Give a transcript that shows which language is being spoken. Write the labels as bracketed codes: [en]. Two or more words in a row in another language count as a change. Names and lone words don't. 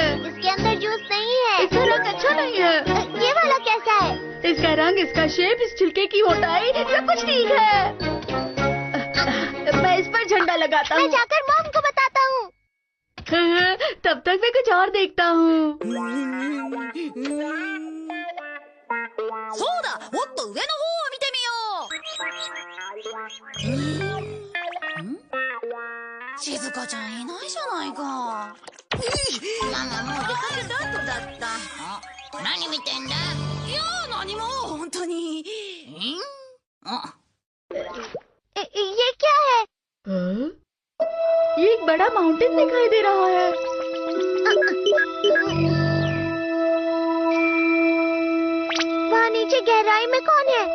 [hi] इसके अंदर जूस नहीं है। इसका रंग अच्छा नहीं है। ये वाला कैसा है? इसका रंग, इसका शेप, इस छिलके की मोटाई, सब कुछ ठीक है। मैं इस लगाता मैं हूँ। जाकर मॉम को बताता हूँ। तब तक मैं कुछ और देखता हूँ। [ja] そうだ、もっと上の方を見てみよう。静香ちゃんいないじゃないか。ママもう出かけた後だった。何見てんだ？いや何も本当に。 [hi] ये क्या है? हाँ? ये एक बड़ा माउंटेन दिखाई दे रहा है। वहाँ नीचे गहराई में कौन है?